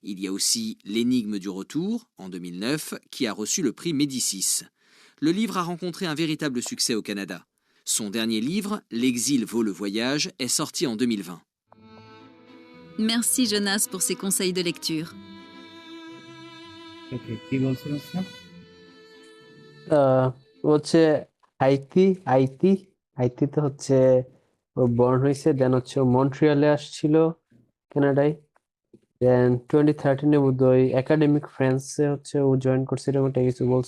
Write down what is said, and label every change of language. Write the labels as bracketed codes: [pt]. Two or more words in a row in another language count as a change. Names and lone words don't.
[fr] Il y a aussi L'énigme du retour, en 2009, qui a reçu le prix Médicis. Le livre a rencontré un véritable succès au Canada. Son dernier livre, L'exil vaut le voyage, est sorti en 2020. Merci Jonas pour ces conseils de lecture. [bn] ওকে, কি বলছিলেন স্যার? হচ্ছে হাইতিতে হচ্ছে ও বর্ন হয়েছে, দেন হচ্ছে ও মন্ট্রিয়ালে আসছিল কানাডায়, দেন 2013 বোধহয় একাডেমিক ফ্রান্সে হচ্ছে ও জয়েন করছে, এরকম একটা কিছু বলছে।